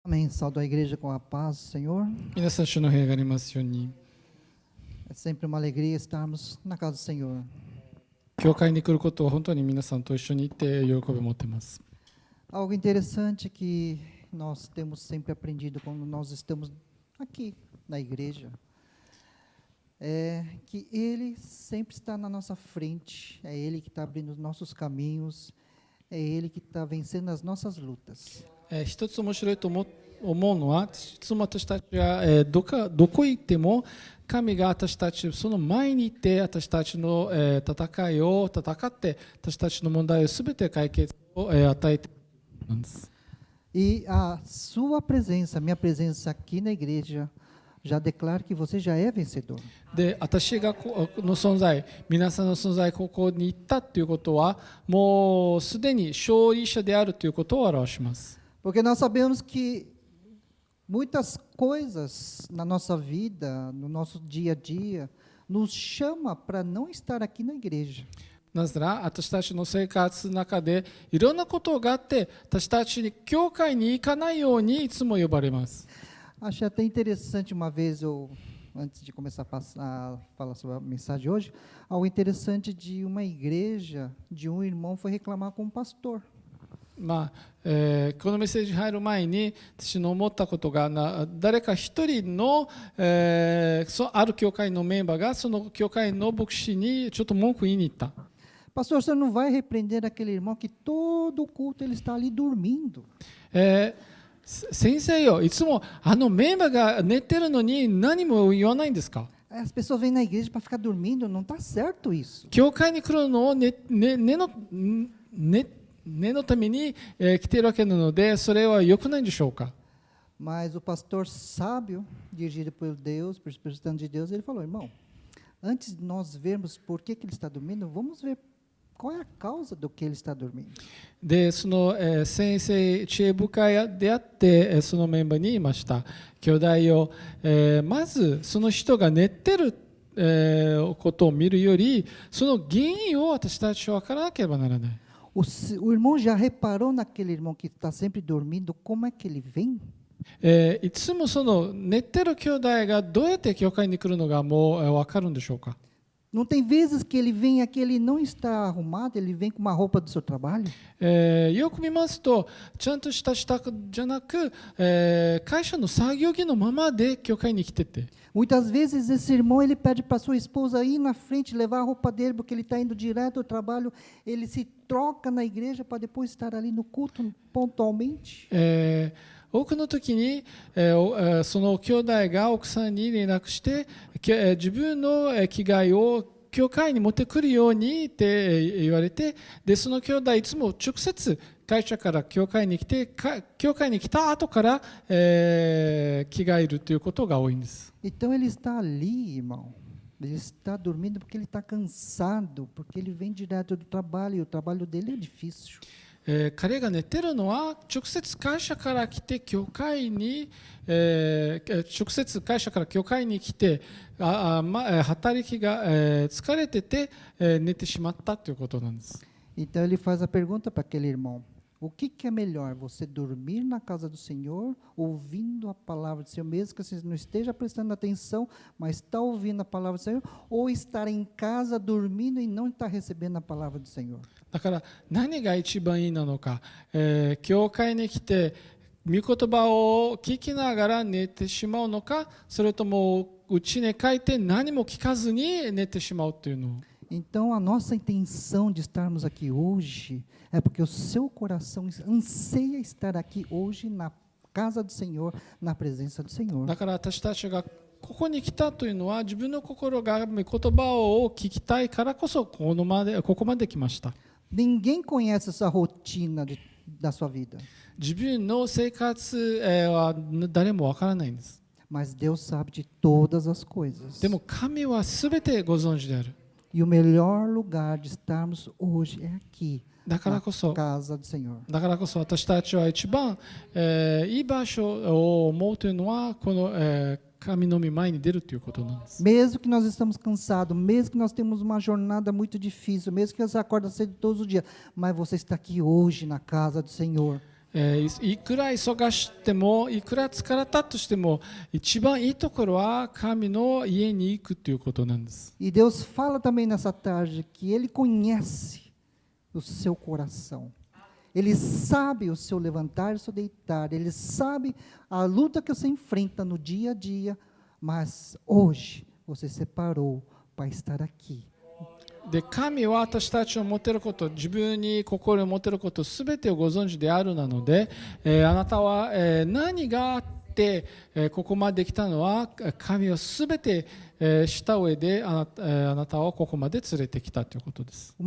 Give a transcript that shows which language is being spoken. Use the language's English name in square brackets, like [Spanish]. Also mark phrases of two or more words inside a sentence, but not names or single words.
[Portuguese] Amém. Saúdo a igreja com a paz, Senhor. [Japanese] 皆さん、主の平安がありますように。 [Portuguese] É sempre uma alegria estarmos na casa do Senhor. [Japanese] 教会に来ることを本当に皆さんと一緒に行って喜びを持っています。 [Portuguese] Algo interessante que nós temos sempre aprendido quando nós estamos aqui na igreja é que Ele sempre está na nossa frente, é Ele que está abrindo os nossos caminhos, é Ele que está vencendo as nossas lutas. [Japanese] 一つ面白いと思うのは、いつも私たちがどこ行っても神が私たちその前にいて私たちの戦いを戦って私たちの問題をすべて解決を与えているんです。 [Portuguese] E a sua presença, a minha presença aqui na igreja, já declara que você já é vencedor. [Japanese] で、私がの存在、皆さんの存在、ここに行ったということは、もうすでに勝利者であるということを表します。 [Portuguese] Porque nós sabemos que muitas coisas na nossa vida, no nosso dia a dia, nos chama para não estar aqui na igreja. [Japanese] なぜなら私たちの生活の中でいろんなことがあって私たちに教会に行かないようにいつも呼ばれます。 [Portuguese] Achei até interessante uma vez, antes de começar a falar sobre a mensagem de hoje, algo interessante de uma igreja, de um irmão foi reclamar com um pastor. [Japanese] まあこのメッセージに入る前に私の思ったことが誰か一人の、ある教会のメンバーがその教会の牧師にちょっと文句言いに行った。 [Portuguese] Pastor, você não vai repreender aquele irmão que todo culto ele está ali dormindo. [Japanese] 先生よ、いつもあのメンバーが寝てるのに何も言わないんですか？ [Portuguese] As pessoas vêm na igreja para ficar dormindo, não está certo isso. [Japanese] 教会に来るのを寝のために来ているわけなので、それは良くないんでしょうか？ [Portuguese] Mas o pastor sábio, dirigido por Deus, por Espírito Santo de Deus, ele falou: irmão, antes de nós vermos por que ele está dormindo, vamos ver qual é a causa do que ele está dormindo. [Japanese] で、その、先生、知恵深いであって、そのメンバーに言いました。兄弟よ、まずその人が寝てる、ことを見るより、その原因を私たちは分からなければならない。 [Portuguese] O irmão já reparou naquele irmão que está sempre dormindo, como é que ele vem? [Japanese] いつもその寝てる兄弟がどうやって教会に来るのがもう分かるんでしょうか？ [Portuguese] Não tem vezes que ele vem aqui, ele não está arrumado, ele vem com uma roupa do seu trabalho? [Japanese] よく見ますと、ちゃんとした支度じゃなく、会社の作業着のままで教会に来てて。 [Portuguese] Muitas vezes esse irmão ele pede para sua esposa ir na frente, levar a roupa dele, porque ele está indo direto ao trabalho, ele se troca na igreja para depois estar ali no culto pontualmente. [Japanese] 多くの時に、その兄弟が奥さんに連絡して、自分の着替えを教会に持ってくるようにって言われて、でその兄弟いつも直接会社から教会に来て、教会に来た後から、着替えるということが多いんです。 [Portuguese] Então ele está ali, irmão. Ele está dormindo porque ele está cansado, porque ele vem direto do trabalho e o trabalho dele é difícil. [Japanese] 彼が寝てるのは直接会社から来て教会に、直接会社から教会に来て働きが、疲れてて、寝てしまったということなんです。 [Portuguese] Então ele faz a pergunta para aquele irmão: o que é melhor, você dormir na casa do Senhor, ouvindo a palavra do Senhor, mesmo que você não esteja prestando atenção, mas está ouvindo a palavra do Senhor, ou estar em casa dormindo e não estar recebendo a palavra do Senhor? [Japanese] だから何が一番いいなのか、教会に来て御言葉を聞きながら寝てしまうのか、それとも家に帰って何も聞かずに寝てしまうというのを。 [Portuguese] Então, a nossa intenção de estarmos aqui hoje é porque o seu coração anseia estar aqui hoje na casa do Senhor, na presença do Senhor. [Japanese] だから私たちがここに来たというのは自分の心が御言葉を聞きたいからこそここまで来ました。 [Portuguese] Ninguém conhece essa rotina da sua vida. [Japanese] 自分の生活は誰もわからないんです。 [Portuguese] Mas Deus sabe de todas as coisas. [Japanese] でも神はすべてご存知である。 [Portuguese] E o melhor lugar de estarmos hoje é aqui, [Japanese] だから [Portuguese] na [Japanese] こそ [Portuguese] casa do Senhor. [Japanese] だからこそ私たちは一番、いい場所を思うというのはこの、神の御前に出るということなんです。 [Portuguese] Mesmo que nós estamos cansados, mesmo que nós temos uma jornada muito difícil, mesmo que você acorda cedo todos os dias, mas você está aqui hoje na casa do Senhor. [Japanese] いくら忙しくてもいくら疲れたとしても一番いいところは神の家に行くということなんです。 [Portuguese] E Deus fala também nessa tarde que Ele conhece o seu coração. Ele sabe o seu levantar e o seu deitar. Ele sabe a luta que você enfrenta no dia a dia. Mas hoje você separou para estar aqui. [Japanese] で神は私たちの持てること、自分に心を持てることすべてをご存知であるなので、あなたは、何があって、ここまで来たのは神はすべて、した上であなたをここまで連れてきたということです。